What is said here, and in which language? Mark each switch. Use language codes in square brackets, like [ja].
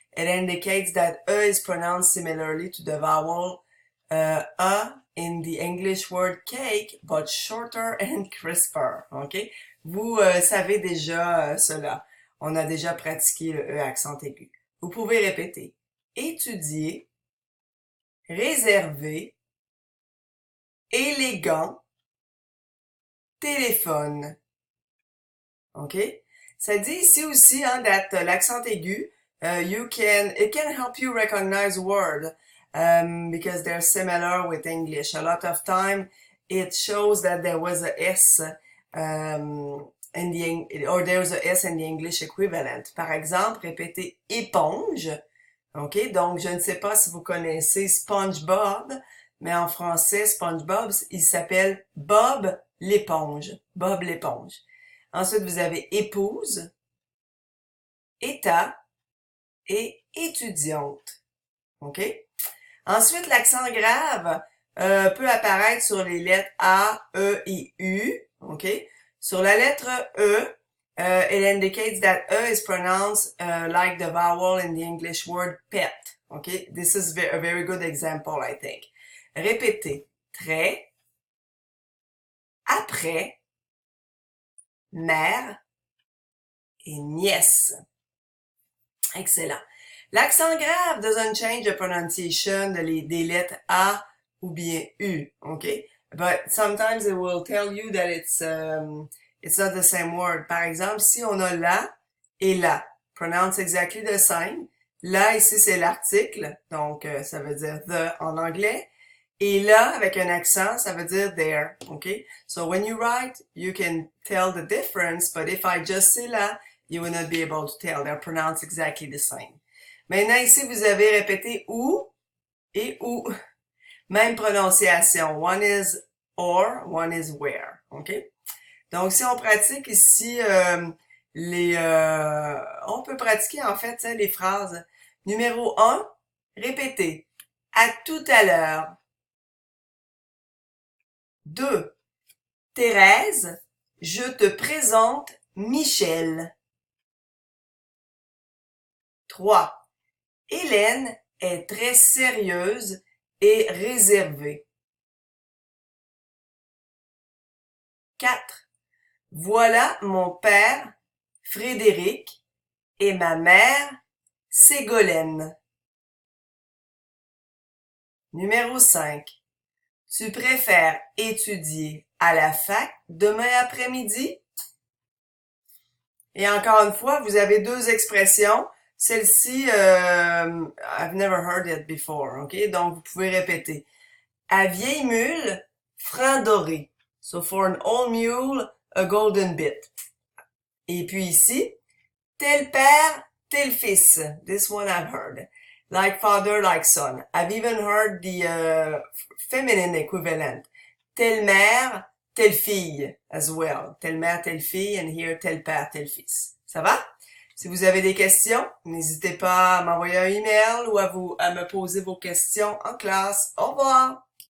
[en] It indicates that E is pronounced similarly to the vowel A in the English word cake, but shorter and crisper. [fr] OK? Vous savez déjà cela. On a déjà pratiqué le E accent aigu. Vous pouvez répéter. Étudier, réserver, élégant, téléphone. [en] OK? Ça dit ici aussi, hein, that l'accent aigu, it can help you recognize word, because they're similar with English. A lot of time, it shows that there was a S, or there was a S in the English equivalent. [fr] Par exemple, répétez éponge. OK? Donc, je ne sais pas si vous connaissez SpongeBob, mais en français, SpongeBob, il s'appelle Bob l'éponge. Bob l'éponge. Ensuite, vous avez épouse, état et étudiante. OK? Ensuite, l'accent grave peut apparaître sur les lettres A, E et U. OK? [en] Sur la lettre E, it indicates that E is pronounced like the vowel in the English word pet. Okay, this is a very good example, I think. [fr] Répétez. Très, après, mère et nièce. [en] Excellent. L'accent grave doesn't change the pronunciation des lettres A ou bien U. Okay? But sometimes it will tell you that it's not the same word. [fr] Par exemple, si on a la et la, pronounce exactly the same. Là, ici, c'est l'article, donc ça veut dire the en anglais. Et là, avec un accent, ça veut dire there, okay? [en] So when you write, you can tell the difference, but if I just say la, you will not be able to tell. They're pronounced exactly the same. [fr] Maintenant, ici, vous avez répété ou et ou. Même prononciation. [en] One is or, one is where, okay? [fr] Donc, si on pratique ici on peut pratiquer en fait les phrases. Numéro 1, répétez. À tout à l'heure. 2. Thérèse, je te présente Michel. 3. Hélène est très sérieuse et réservée. 4. Voilà mon père, Frédéric, et ma mère, Ségolène. Numéro 5. Tu préfères étudier à la fac demain après-midi? Et encore une fois, vous avez deux expressions. [en] Celle-ci, I've never heard it before, OK? [fr] Donc, vous pouvez répéter. À vieille mule, frein doré. [en] So, for an old mule, a golden bit. Et puis ici, tel père, tel fils. This one I've heard. Like father, like son. I've even heard the feminine equivalent. [fr] Telle mère, telle fille as well. Telle mère, telle fille, and here, tel père, tel fils. Ça va? Si vous avez des questions, n'hésitez pas à m'envoyer un email ou à me poser vos questions en classe. Au revoir!